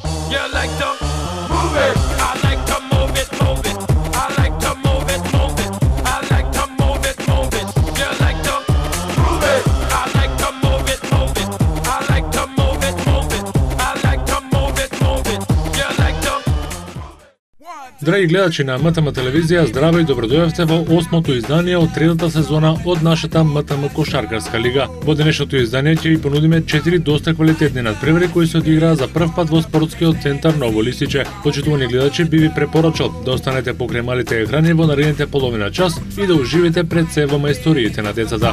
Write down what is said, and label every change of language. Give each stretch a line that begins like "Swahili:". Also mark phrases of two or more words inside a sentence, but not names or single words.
English: You like to move it. I like to move it, move it. I like to move it, move it. I like to move it, move it. You like to move it. I like to move it, move it. I like to move it, move it. I like to move it, move it. You like to.
Macedonian: Драги гледачи на МТМ телевизија, здраво и добродојавте во 8-то издание од третата сезона од нашата МТМ кошаркарска лига. Во денешното издание ќе ви понудиме 4 доста квалитетни надпревари кои се одиграа за прв пат во спортскиот центар Ново Лисиче. Почитувани гледачи, би ви препорачал да останете покрај малите екрани во наредните половина час и да уживите пред се во мајсториите на децата.